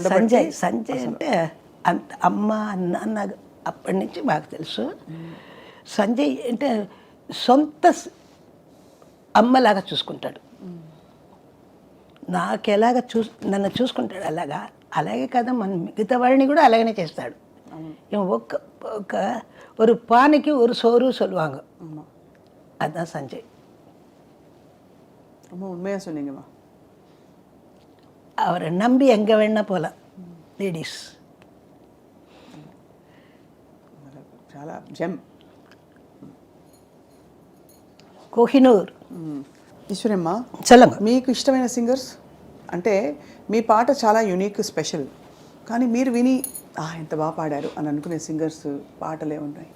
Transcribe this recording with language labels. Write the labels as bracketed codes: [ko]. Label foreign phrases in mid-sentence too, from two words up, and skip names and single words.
[te] సంజయ్ అంటే అంత అమ్మ నాన్న అప్పటి నుంచి మాకు తెలుసు. సంజయ్ అంటే సొంత అమ్మలాగా చూసుకుంటాడు. నాకు ఎలాగ నన్ను చూసుకుంటాడు అలాగే కదా మన మిగతా వాడిని కూడా అలాగనే చేస్తాడు. [ta] ஒரு பானைக்கு ஒரு சோறு சொல்லுவாங்க. அதுதான் சஞ்சய். ரொம்ப உண்மையாக சொன்னீங்கம்மா. அவரை நம்பி எங்கே வேணா போகலாம் லேடிஸ். [te] చాలా జెమ్. కోహినూర్. ఈశ్వరమ్మ, చలంగ, మీకు ఇష్టమైన సింగర్స్ అంటే మీ పాట చాలా [en] unique, special, [te] కానీ మీరు విని ఎంత బాగా పాడారు అని అనుకునే సింగర్స్ పాటలు ఏమున్నాయి?